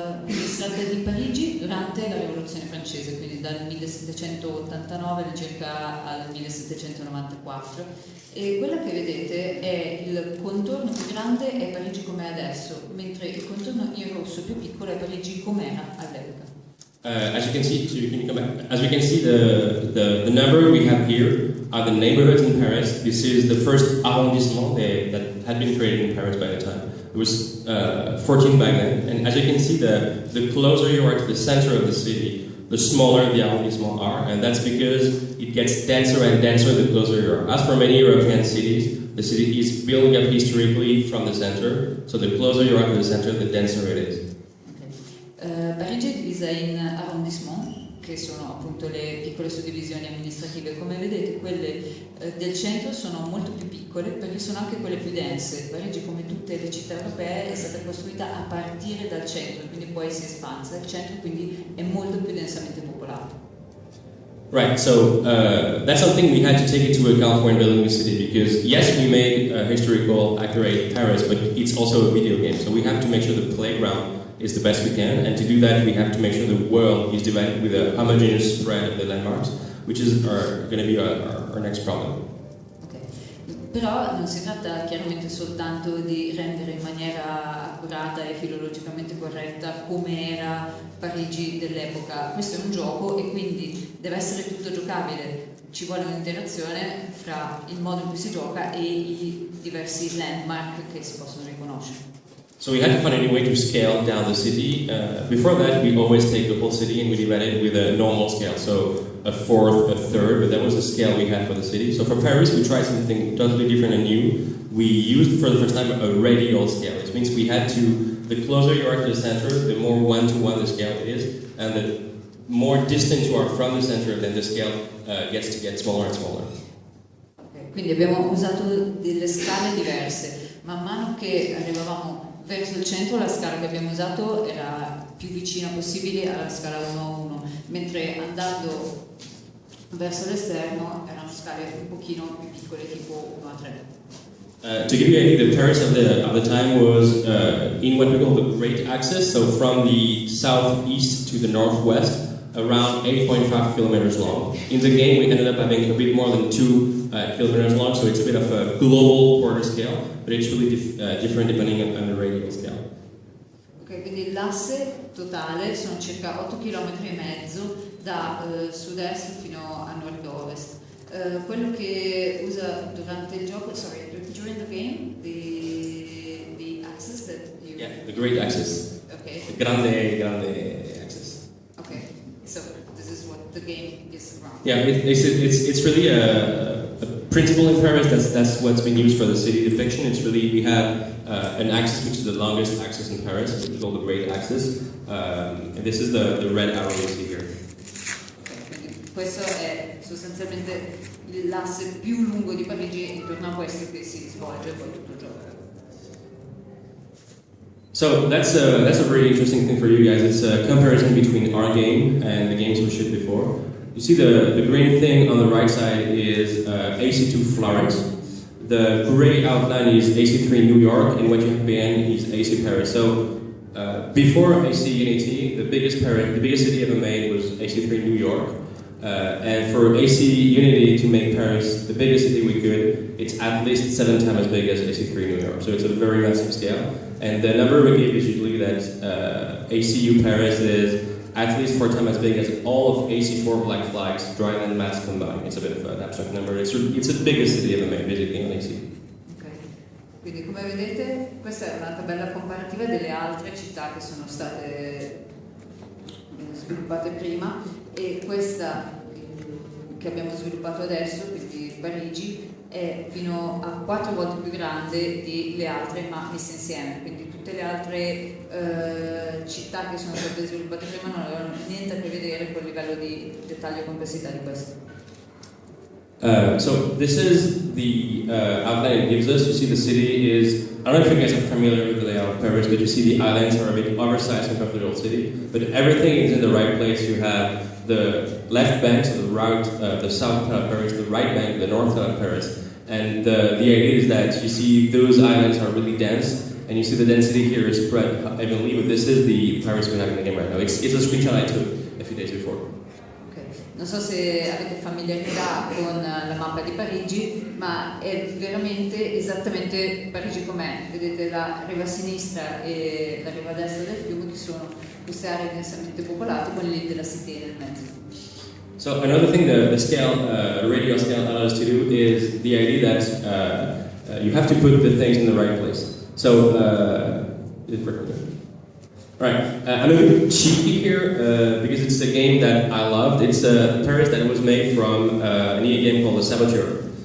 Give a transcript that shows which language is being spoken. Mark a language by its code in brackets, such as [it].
[it] Si tratta di Parigi durante la rivoluzione francese, quindi dal 1789 circa al 1794, e quella che vedete è il contorno più grande è Parigi com'è adesso, mentre il contorno in rosso più piccolo è Parigi com'era all'epoca. [en] As we can see, the number we have here are the neighborhoods in Paris. This is the first arrondissement that had been created in Paris by the time. It was 14 back then, and as you can see, the closer you are to the center of the city, the smaller the arrondissements are, and that's because it gets denser and denser the closer you are. As for many European cities, the city is building up historically from the center, so the closer you are to the center, the denser it is. [it] Parigi è divisa in arrondissement, che sono appunto le piccole suddivisioni amministrative. Come vedete, quelle del centro sono molto più piccole perché sono anche quelle più dense. Parigi, come tutte le città europee, è stata costruita a partire dal centro, quindi poi si è espansa. Il centro quindi è molto più densamente popolato. [en] Right, so that's something we had to take into account when building the city, because yes, we made a historical, accurate Paris, but it's also a video game, so we have to make sure the playground is the best we can, and to do that we have to make sure the world is divided with a homogeneous spread of the landmarks, which is going to be our next problem. Okay. [it] Però non si tratta chiaramente soltanto di rendere in maniera accurata e filologicamente corretta come era Parigi dell'epoca. Questo è un gioco e quindi deve essere tutto giocabile. Ci vuole un'interazione fra il modo in cui si gioca e i diversi landmark che si possono riconoscere. [en] So we had to find a new way to scale down the city. Before that, we always take the whole city and we divide it with a normal scale, so a fourth, a third, but that was the scale we had for the city. So for Paris, we tried something totally different and new. we used for the first time a radial scale. It means we had to, the closer you are to the center, the more one-to-one the scale is, and the more distant you are from the center, then the scale gets to get smaller and smaller. [it] Okay, quindi abbiamo usato delle scale diverse. Man mano che arrivavamo verso il centro, la scala che abbiamo usato era più vicina possibile alla scala 1:1, mentre andando verso l'esterno erano scale un pochino più piccole, tipo 1:3. [en] To give you an idea, the Paris of the time was in what we call the Great Axis, so from the southeast to the northwest, around 8.5 kilometers long. In the game, we ended up having a bit more than 2 kilometers long, so it's a bit of a global quarter scale, but it's really different depending on the radial scale. [it] Ok, quindi l'asse totale sono circa 8 km e mezzo da sud-est fino a nord-ovest. Quello che usa durante il gioco, [en] during the game, the axis that you... Yeah, the Great Axis. Okay. The grande axis. Okay, so this is what the game is around. Yeah, it's really a principle in Paris. That's what's been used for the city depiction. It's really, we have an axis which is the longest axis in Paris, which is called the Great Axis. And this is the red arrow you see here. [it] Questo è sostanzialmente l'asse più lungo di Parigi e intorno a questo che si svolge poi tutto il gioco. [en] So that's a very interesting thing for you guys. It's a comparison between our game and the games we shipped before. You see the green thing on the right side is AC2 Florence. The gray outline is AC3 New York, and what you have behind is AC Paris. So before AC Unity, the biggest city ever made was AC3 New York. And for AC Unity to make Paris the biggest city we could, it's at least 7 times as big as AC3 New York. So it's a very massive scale. And the number we give is usually that ACU Paris is at least 4 times as big as all of AC4 Black Flags, drawing and mass combined. It's a bit of an abstract number. It's the biggest city ever made, basically, on AC. Okay. [it] Quindi come vedete questa è una tabella comparativa delle altre città che sono state sviluppate prima, e questa che abbiamo sviluppato adesso, quindi Parigi, è fino a 4 volte più grande delle altre ma messe insieme, quindi tutte le altre città che sono state sviluppate prima non avevano niente a che vedere con il livello di dettaglio e complessità di questo. [en] So this is the outline it gives us. You see the city is, I don't know if you guys are familiar with the layout of Paris, but you see the islands are a bit oversized compared to the old city, but everything is in the right place. You have the left bank, so the south part of Paris, the right bank, the north side of Paris, and the idea is that you see those islands are really dense, and you see the density here is spread evenly, but this is the Paris we have in the game right now. It's a screenshot I took a few days before. [it] Non so se avete familiarità con la mappa di Parigi, ma è veramente esattamente Parigi com'è. Vedete la riva sinistra e la riva destra del fiume, che sono queste aree densamente popolate con l'île della Cité nel mezzo. [en] So another thing the scale, radial scale allows us to do is the idea that you have to put the things in the right place. So, is it working? Right, I'm a bit cheeky here because it's a game that I loved. It's a Paris that was made from an EA game called The Saboteur.